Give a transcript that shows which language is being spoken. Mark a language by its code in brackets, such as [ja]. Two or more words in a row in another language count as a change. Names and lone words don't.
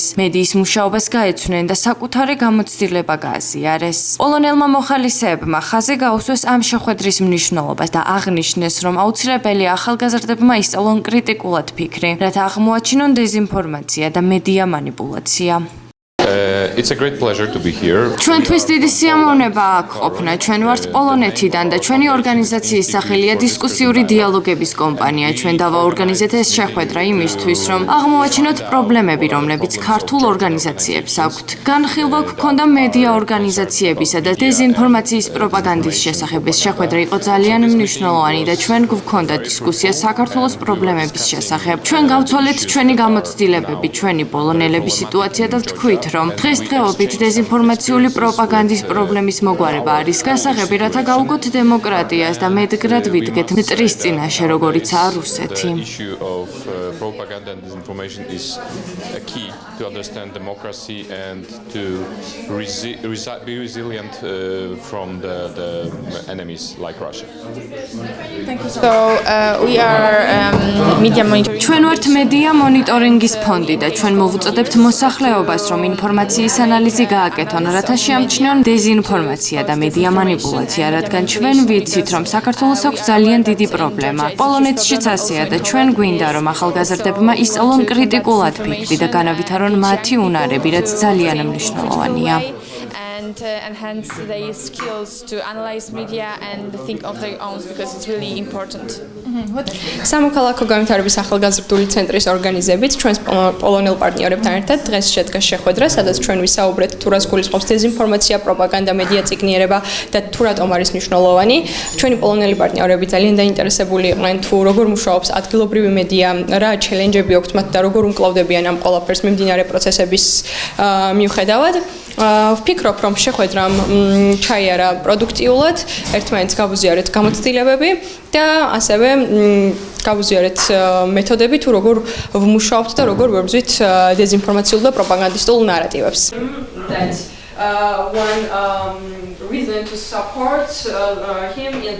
[ka] მედიის მუშაობას გაეცვნენ და საკუთარი გამოცდილება გააზიარეს. პოლონელმა მოხალისეებმა ხაზი გაუსვეს ამ შეხვედრის მნიშვნელობას და აღნიშნეს, რომ აუცილებელია ახალგაზრდებმა ისწავლონ კრიტიკულად ფიქრი, რათა აღმოაჩინონ დეზინფორმაცია და მედია манипуляცია. [en] It's a great pleasure to be here. [ka] ჩვენთვის დიდი სიამოვნება აქ ყოფნა. ჩვენ ვართ პოლონეთიდან და ჩვენი ორგანიზაციის სახელია დისკუსიური დიალოგების კომპანია. ჩვენ დავაორგანიზეთ ეს შეხვედრა იმისთვის, რომ აღმოვაჩინოთ პრობლემები, რომლებიც ქართულ ორგანიზაციებს აქვთ. განხილვა გქონდა მედია ორგანიზაციებისა და დეზინფორმაციის პროპაგანდის შესახებ. ეს შეხვედრა იყო ძალიან მნიშვნელოვანი და ჩვენ გვქონდა დისკუსია საქართველოს პრობლემების შესახებ. ჩვენ გავცვალეთ ჩვენი გამოცდილებები, ჩვენი პოლონელების სიტუაცია და ვთქვით, რომ დღესდღეობით დეზინფორმაციული პროპაგანდის პრობლემის მოგვარება არის გასაღები, რათა გავუგოთ დემოკრატიას და მედგრად ვიდგეთ მტრის წინაშე, როგორიცაა რუსეთი. [en] Propaganda and disinformation is a key to understand democracy and to be resilient from the enemies like Russia. Thank you. So we are media monitoring. [ka] ჩვენ ვართ მედია მონიტორინგის ფონდი და ჩვენ მოვუწოდებთ მოსახლეობას, რომ ინფორმაციის ანალიზი გააკეთონ, რათა შეამჩნიონ დეზინფორმაცია და მედია манипуляცია, რადგან ჩვენ ვიცით, რომ საქართველოს აქვს ძალიან დიდი პრობლემა. პოლონეთშიც ასეა და ჩვენ გვინდა, რომ ახალგაზრდებმა ისწავლონ კრიტიკულად ფიქრი და განავითარონ მათი უნარები, რაც ძალიან მნიშვნელოვანია. [en] And enhance their skills to analyze media and think of their own because it's really important. [ka] სამოქალაქო განვითარების ახალგაზრდული ცენტრის ორგანიზებით ჩვენს პოლონელ პარტნიორებთან ერთად დღეს შედგა შეხვედრა, სადაც ჩვენ ვისაუბრეთ თუ რას გულისხმობს დეზინფორმაცია, პროპაგანდა, მედია წიგნიერება და თუ რატომ არის მნიშვნელოვანი. ჩვენი პოლონელი პარტნიორები ძალიან დაინტერესებული იყვნენ თუ როგორ მუშაობს ადგილობრივი მედია, რა ჩელენჯები აქვს მათ და როგორ უმკლავდებიან ამ ყველაფერს მიმდინარე პროცესების მიუხედავად. ვფიქრობ, რომ შეხვედრამ ჩაიარა პროდუქტიულად, ერთმანეთს გავუზიარეთ გამოცდილებები და ასევე გავუზიარეთ მეთოდები თუ როგორ ვმუშაობთ და როგორ ვებრძვით დეზინფორმაციულ და პროპაგანდისტულ ნარატივებს. [en] One reason to support him is that